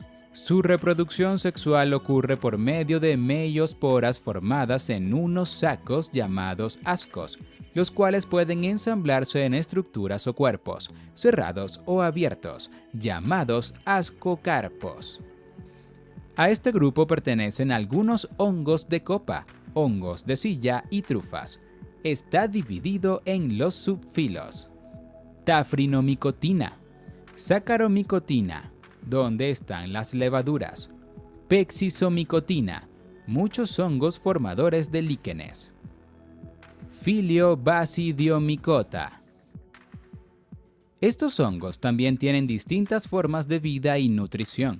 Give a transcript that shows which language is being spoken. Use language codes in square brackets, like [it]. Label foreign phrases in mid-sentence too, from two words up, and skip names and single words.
[es] Su reproducción sexual ocurre por medio de meiosporas formadas en unos sacos llamados ascos, los cuales pueden ensamblarse en estructuras o cuerpos, cerrados o abiertos, llamados ascocarpos. A este grupo pertenecen algunos hongos de copa, hongos de silla y trufas. Está dividido en los subfilos. Tafrinomicotina, Saccharomycotina, donde están las levaduras. Pexisomicotina, muchos hongos formadores de líquenes. Filio Basidiomycota. Estos hongos también tienen distintas formas de vida y nutrición.